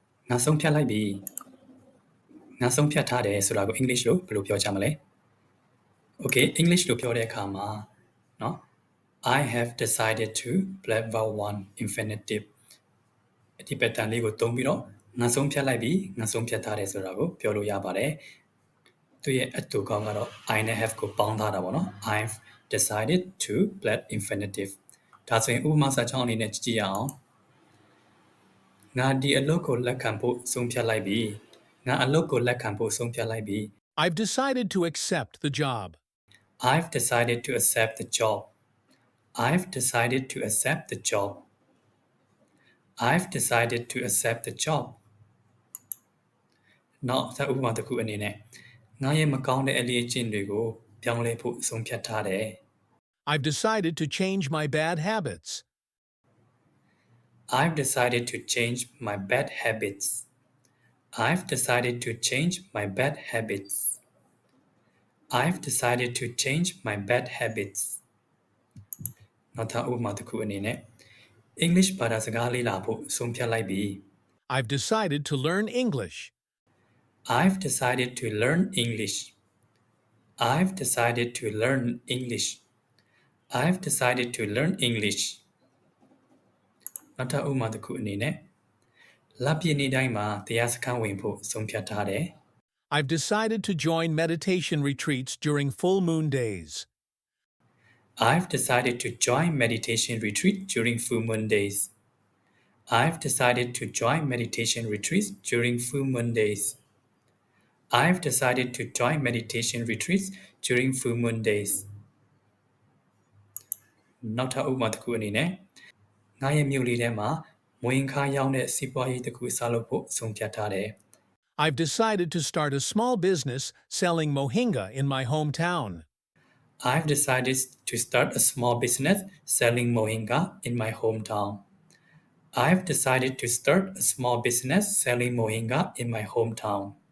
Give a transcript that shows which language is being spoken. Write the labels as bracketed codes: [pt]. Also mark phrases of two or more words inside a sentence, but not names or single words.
[my] ငါဆုံးဖြတ်လိုက်ပြီငါဆုံးဖြတ်ထားတယ်ဆိုတာကို English လို့ဘယ်လိုပြောကြမလဲ [en] Okay English [my] လို့ပြောတဲ့အခါမှာเนาะ [en] I have decided to black vowel 1 infinitive [my] ဒီ pattern လေးကိုသုံးပြီးတော့ငါဆုံးဖြတ်လိုက်ပြီငါဆုံးဖြတ်ထားတယ်ဆိုတာကိုပြောလို့ရပါတယ်သူရဲ့အတူကောင်းကတော့ I နဲ့ have ကိုပေါင်းထားတာပေါ့နော် [en] I've decided to black infinitive [my] ဒါဆိုရင်ဥပမာစာကြောင်းအနေနဲ့ကြည့်ရအောင်ငါဒီအလုပ်ကိုလက်ခံဖို့ဆုံးဖြတ်လိုက်ပြီငါအလုပ်ကိုလက်ခံဖို့ဆုံးဖြတ်လိုက်ပြီ [en] I've decided to accept the job. I've decided to accept the job I've decided to accept the job I've decided to accept the job [my] နောက်ထပ်ဥပမာတစ်ခုအနေနဲ့ငါရဲ့မကောင်းတဲ့အလေးအကျင့်တွေကိုပြောင်းလဲဖို့ဆုံးဖြတ်ထားတယ် [en] I've decided to change my bad habits. I've decided to change my bad habits I've decided to change my bad habits I've decided to change my bad habits [my] နောက်ထပ်ဥပမာတစ်ခုအနေနဲ့ English ဘာသာစကားလေ့လာဖို့ဆုံးဖြတ်လိုက်ပြီ [en] I've decided to learn English. I've decided to learn English I've decided to learn English I've decided to learn English [my] နောက်ထပ်ဥပမာတစ်ခုအနေနဲ့လပြည့်နေ့တိုင်းမှာတရားစခန်းဝင်ဖို့ဆုံးဖြတ်ထားတယ် [en] I've decided to join meditation retreats during full moon days. I've decided to join meditation retreat during full moon days I've decided to join meditation retreats during full moon days I've decided to join meditation retreats during full moon days [my] နောက်ထပ်ဥပမာတစ်ခုအနေနဲ့ငါရဲ့မြို့လေးထဲမှာမွေးခါရောင်းတဲ့စီးပွားရေးတစ်ခုစလုပ်ဖို့ဆုံးဖြတ်ထားတယ် [en] I've decided to start a small business selling mohinga in my hometown. I've decided to start a small business selling mohinga in my hometown. I've decided to start a small business selling mohinga in my hometown.